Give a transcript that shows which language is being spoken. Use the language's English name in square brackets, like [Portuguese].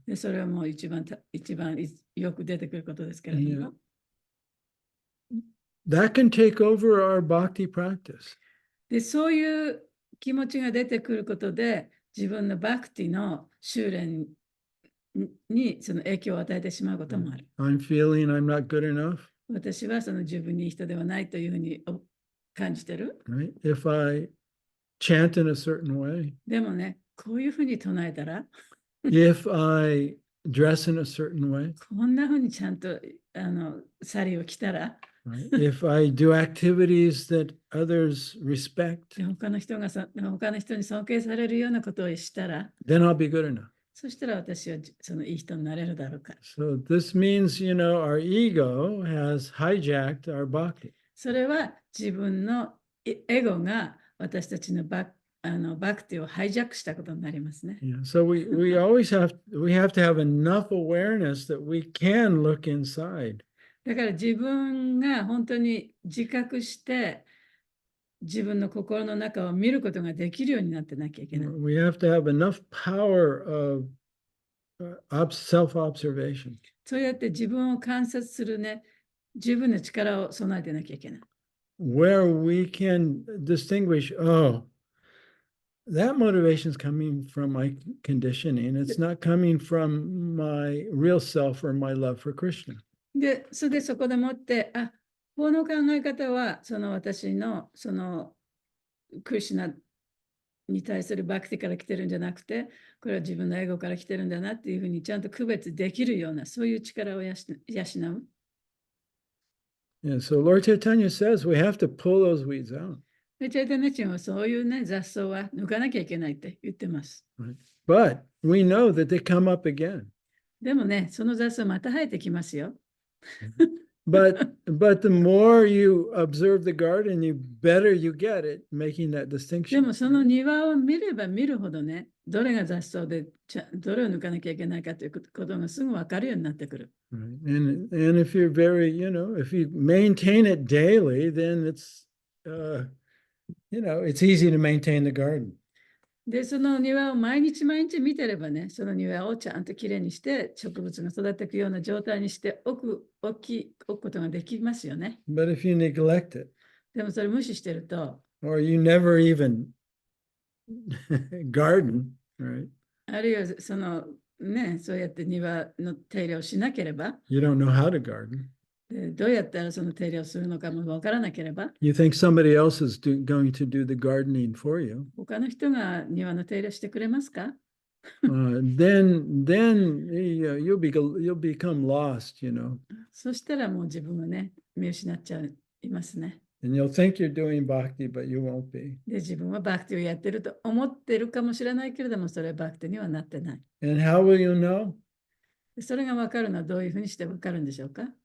[Japanese] で、それはもう一番よく出てくることですけれども。 [English] That can take over our bhakti practice. [Japanese] で、そういう気持ちが出てくることで、自分のバクティの修練にその影響を与えてしまうこともある。 [English] I'm feeling I'm not good enough. [Japanese] 私はその十分にいい人ではないというふうに感じてる。 [English] Right? If I chant in a certain way. [Japanese] でもね、こういうふうに唱えたら、 [English] if I dress in a certain way. [Japanese] こんなふうにちゃんとサリーを着たら、 [English] Right? If I do activities that others respect, [Japanese] 他の人に尊敬されるようなことをしたら、 [English] then I'll be good enough. [Japanese] そしたら私はそのいい人になれるだろうか。 [English] So this means, our ego has hijacked our bhakti. [Japanese] それは自分のエゴが私たちのバクティをハイジャックしたことになりますね。 [English] Yeah. So we have to have enough awareness that we can look inside. [Japanese] だから自分が本当に自覚して自分の心の中を見ることができるようになってなきゃいけない。 [English] We have to have enough power of self-observation. [Japanese] そうやって自分を観察するね、十分な力を備えてなきゃいけない。 [English] Where we can distinguish, that motivation is coming from my conditioning. It's not coming from my real self or my love for Krishna. [Japanese] で、そこでもって、この考え方は、その私の、その、クリシュナに対するバクティから来てるんじゃなくて、これは自分のエゴから来てるんだなっていうふうにちゃんと区別できるような、そういう力を養う。 [English] Yeah, so Lord Chaitanya says we have to pull those weeds out. [Japanese] で、チャイタニアチャンはそういうね、雑草は抜かなきゃいけないって言ってます。 [English] But we know that they come up again. [Japanese] でもね、その雑草また生えてきますよ。 [English] But the more you observe the garden, you better you get it, making that [Japanese] で [English] distinction. [Japanese] もその庭を見れば見るほどね、どれが雑草でどれを抜かなきゃいけないかということがすぐ分かるようになってくる。 [English] Right. And if you're very, if you maintain it daily, then it's, it's easy to maintain the garden. [Japanese] で、その庭を毎日毎日見てればね、その庭をちゃんときれいにして植物が育っていくような状態にしておくことができますよね。 [English] But if you neglect it, [Japanese] でもそれ無視してると、 [English] or you never even garden, right? [Japanese] あるいはそのね、そうやって庭の手入れをしなければ、 [English] You don't know how to garden. [Japanese] でどうやったらその手入れをするのかもわからなければ、 [English] You think somebody else is going to do the gardening for you. [Japanese] 他の人が庭の手入れしてくれますか？ [English] Then you'll become lost, [Japanese] そしたらもう自分はね、見失っちゃいますね。 [English] and you'll think you're doing bhakti, but you won't be. [Japanese] で、自分はバクティをやってると思ってるかもしれないけれども、それはバクティにはなってない。 [English] And how will you know? [Japanese] それが分かるのはどういうふうにして分かるんでしょうか？